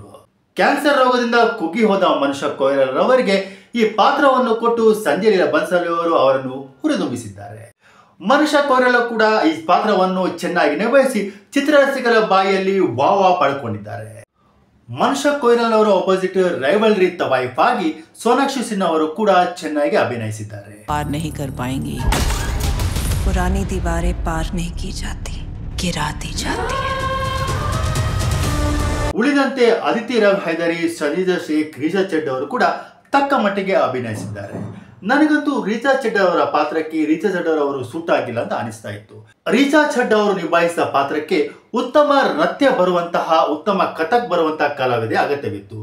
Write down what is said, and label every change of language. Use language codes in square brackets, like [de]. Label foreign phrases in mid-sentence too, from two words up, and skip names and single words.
[kn] ಕ್ಯಾನ್ಸರ್ ರೋಗದಿಂದ ಕುಗ್ಗಿ ಹೋದ ಮನುಷ್ಯ ಕೊಯ್ಲರ್ ಅವರಿಗೆ ಈ ಪಾತ್ರವನ್ನು ಕೊಟ್ಟು ಸಂಜಯ್ ಲೀಲಾ ಬನ್ಸಾಲಿ ಅವರು ಅವರನ್ನು ಹುರಿದುಂಬಿಸಿದ್ದಾರೆ. ಮನುಷ್ಯ ಕೊಯ್ಲರ್ ಕೂಡ ಈ ಪಾತ್ರವನ್ನು ಚೆನ್ನಾಗಿ ನಿಭಾಯಿಸಿ ಚಿತ್ರರಸಿಕರ ಬಾಯಿಯಲ್ಲಿ ವಾವಾ ಪಡ್ಕೊಂಡಿದ್ದಾರೆ. ಮನುಷ್ಯ ಕೊಯ್ಲರ್ ಅವರ [en] opposite rivalry [kn] ತವಾಯಿಫ್ ಆಗಿ ಸೋನಾಕ್ಷಿ ಸಿನ್ಹಾ ಅವರು ಕೂಡ ಚೆನ್ನಾಗಿ ಅಭಿನಯಿಸಿದ್ದಾರೆ. [hi] पार नहीं कर पाएंगे, पुरानी दीवारें पार नहीं की जाती, गिरा दी जाती है. [kn] ಉಳಿದಂತೆ ಅದಿತಿ ರಾವ್ ಹೈದರಿ, ಸನೀಜಾ ಶೇಖ್, ರಿಷಾ ಚೆಡ್ ಅವರು ಕೂಡ ತಕ್ಕ ಮಟ್ಟಿಗೆ ಅಭಿನಯಿಸಿದ್ದಾರೆ. ನನಗಂತೂ ರೀಚಾ ಚಡ್ಡಾ ಅವರ ಪಾತ್ರಕ್ಕೆ ರೀಚಾ ಚಡ್ಡಾ ಅವರು ಸೂಟ್ ಆಗಿಲ್ಲ ಅಂತ ಅನಿಸ್ತಾ ಇತ್ತು. ರೀಚಾ ಚಡ್ಡಾ ಅವರು ನಿಭಾಯಿಸಿದ ಪಾತ್ರಕ್ಕೆ ಉತ್ತಮ ನೃತ್ಯ ಬರುವಂತಹ, ಉತ್ತಮ ಕಥಕ್ ಬರುವಂತಹ ಕಲಾವಿದೆ ಅಗತ್ಯವಿತ್ತು.